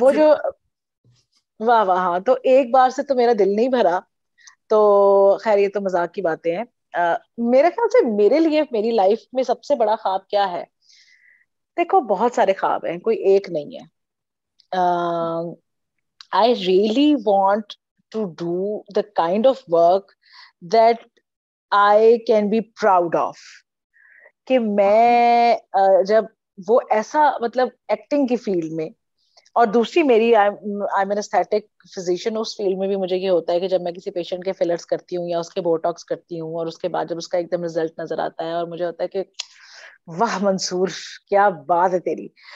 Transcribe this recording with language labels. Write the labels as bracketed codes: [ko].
[hi] वो से। जो, वाह वाह, हाँ, तो एक बार से तो मेरा दिल नहीं भरा। तो खैर, ये तो मजाक की बातें हैं। मेरे ख्याल से मेरे लिए मेरी लाइफ में सबसे बड़ा ख्वाब क्या है? देखो, बहुत सारे ख्वाब हैं, कोई एक नहीं है। [en] I really want to do the kind of work that I can be proud of. [hi] कि मैं जब वो ऐसा, मतलब एक्टिंग की फील्ड में, और दूसरी मेरी, [en] I am an aesthetic physician, [hi] उस फील्ड में भी मुझे ये होता है कि जब मैं किसी पेशेंट के फिलर्स करती हूँ या उसके बोटॉक्स करती हूँ, और उसके बाद जब उसका एकदम रिजल्ट नजर आता है, और मुझे होता है कि वाह मंसूर, क्या बात है तेरी।